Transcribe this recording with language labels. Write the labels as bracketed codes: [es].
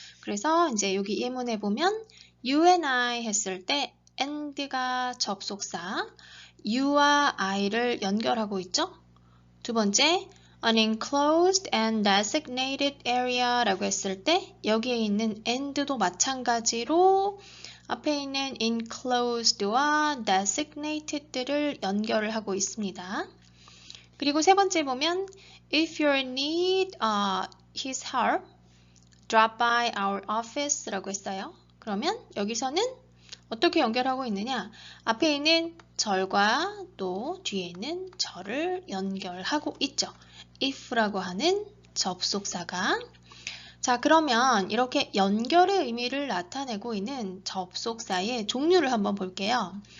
[ko] 그래서 이제 여기 예문에 보면 [en] you and I [ko] 했을 때 and가 접속사, you와 I를 연결하고 있죠. 두 번째, [en] an enclosed and designated area [ko] 라고 했을 때 여기에 있는 and도 마찬가지로 앞에 있는 enclosed와 designated들을 연결을 하고 있습니다. 그리고 세 번째 보면 [en] if you need his help, drop by our office [ko] 라고 했어요. 그러면 여기서는 어떻게 연결하고 있느냐? 앞에 있는 절과 또 뒤에 있는 절을 연결하고 있죠. if라고 하는 접속사가. 자, 그러면 이렇게 연결의 의미를 나타내고 있는 접속사의 종류를 한번 볼게요.